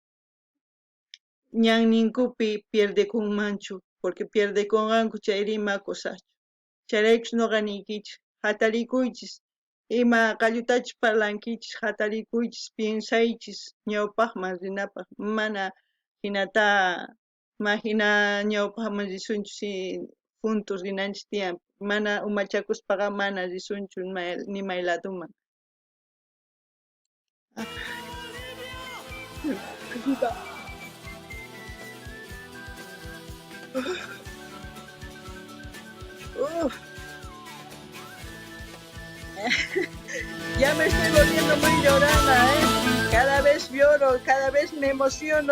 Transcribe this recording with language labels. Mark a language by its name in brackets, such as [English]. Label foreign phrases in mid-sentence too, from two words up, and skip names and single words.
[Quechua] ñanninkupi pierdekunmanchu porque pierdekunqanku chay rimakusaqchu chayraykus nuqa niykichik hatarikuychis ima qallutachus parlankichis hatarikuychis piensaychis ñawpaqman rinapaq mana hinata hina ñawpaqman risunchu [Spanish] si juntos [Quechua] rinanchis tiyan mana umachakuspaqa mana risunchu nimay ladoman. [Spanish] Ya me estoy volviendo muy llorona, Cada vez lloro, cada vez me emociono.